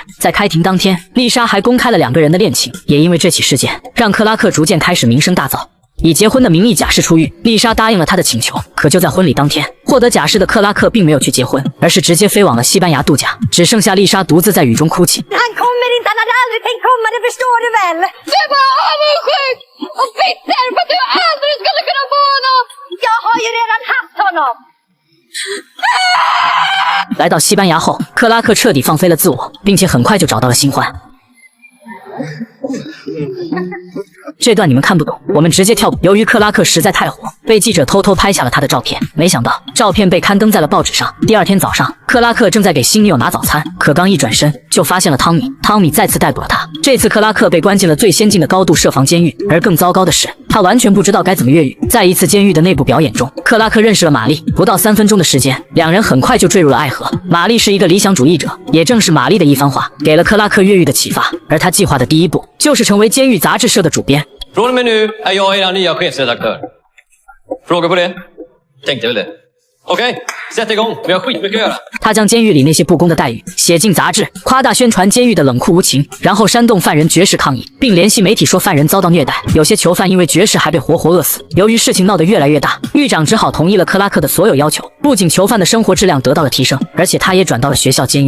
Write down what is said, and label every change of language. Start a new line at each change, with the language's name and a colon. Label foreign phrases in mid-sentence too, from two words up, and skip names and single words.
Chinese: 在开庭当天，丽莎还公开了两个人的恋情，也因为这起事件，让克拉克逐渐开始名声大噪。以结婚的名义假释出狱，丽莎答应了他的请求。可就在婚礼当天，获得假释的克拉克并没有去结婚，而是直接飞往了西班牙度假，只剩下丽莎独自在雨中哭泣。
Swedish: Han kommer inte, han hade aldrig tänkt komma, det förstår du väl? Du är bara avundsjuk och bitter för att du aldrig skulle kunna få honom! Jag har ju redan haft honom!
Chinese: 来到西班牙后，克拉克彻底放飞了自我，并且很快就找到了新欢。这段你们看不懂，我们直接跳过。由于克拉克实在太火，被记者偷偷拍下了他的照片。没想到照片被刊登在了报纸上。第二天早上，克拉克正在给新女友拿早餐，可刚一转身就发现了汤米。汤米再次逮捕了他。这次克拉克被关进了最先进的高度设防监狱，而更糟糕的是，他完全不知道该怎么越狱。在一次监狱的内部表演中，克拉克认识了玛丽。不到3分钟的时间，两人很快就坠入了爱河。玛丽是一个理想主義者，也正是玛丽的一番话给了克拉克越狱的启发。而他计划的第一步就是成为监狱杂志社的主编。
Swedish: Från och med nu är jag er nya chefredaktör. Frågor på det? Tänkte väl det. Okej, sätt igång. Vi har skitmycket att göra.
Chinese: 他将监狱里那些不公的待遇写进杂志，夸大宣传监狱的冷酷无情，然后煽动犯人绝食抗议，并联系媒体说犯人遭到虐待，有些囚犯因为绝食还被活活饿死。由于事情闹得越来越大，狱长只好同意了克拉克的所有要求，不不仅囚犯的生活质量得到了提升，而且他也转到了学校监狱。